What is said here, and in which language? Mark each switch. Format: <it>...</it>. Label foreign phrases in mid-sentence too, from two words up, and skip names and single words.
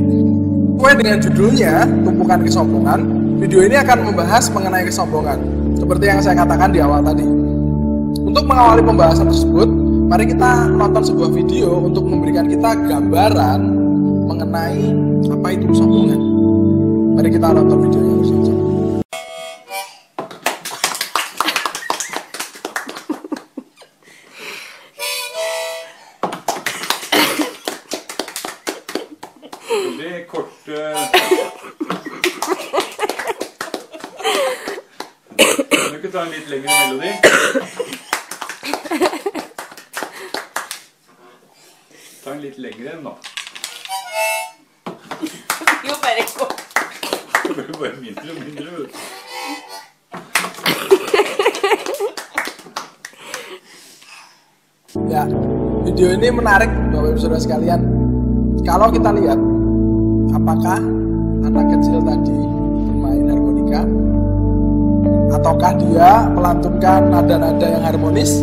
<id>Sesuai dengan judulnya, Tumpukan Kesombongan, video ini akan membahas mengenai kesombongan, seperti yang saya katakan di awal tadi. Untuk mengawali pembahasan tersebut, mari kita menonton sebuah video untuk memberikan kita gambaran mengenai apa itu kesombongan. Mari kita nonton videonya bersama-sama.</id> <sv>Det är kort... Du kan ta en lite längre melodi. Ta en lite längre än då. Jo, bare gå. Det blir bara mindre och mindre.</sv> <id>Ya, video ini menarik Bapak Ibu Saudara sekalian. Kalau kita lihat, apakah anak kecil tadi bermain harmonika? Ataukah dia melantunkan nada-nada yang harmonis?</id>